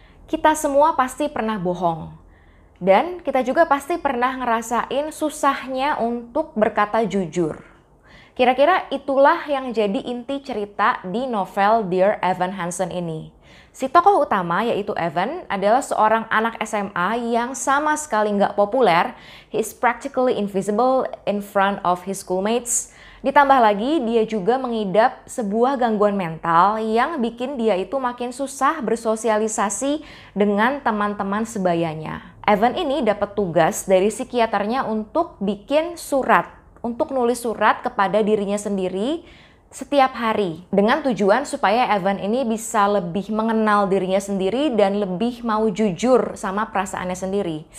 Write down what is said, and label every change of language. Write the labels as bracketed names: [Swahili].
[Indonesian] Kita semua pasti pernah bohong. Dan kita juga pasti pernah ngerasain susahnya untuk berkata jujur. Kira-kira itulah yang jadi inti cerita di novel Dear Evan Hansen ini. Si tokoh utama yaitu Evan adalah seorang anak SMA yang sama sekali nggak populer. [English] He is practically invisible in front of his schoolmates. [Indonesian] Ditambah lagi dia juga mengidap sebuah gangguan mental yang bikin dia itu makin susah bersosialisasi dengan teman-teman sebayanya. Evan ini dapat tugas dari psikiaternya untuk bikin surat, untuk nulis surat kepada dirinya sendiri setiap hari dengan tujuan supaya Evan ini bisa lebih mengenal dirinya sendiri dan lebih mau jujur sama perasaannya sendiri.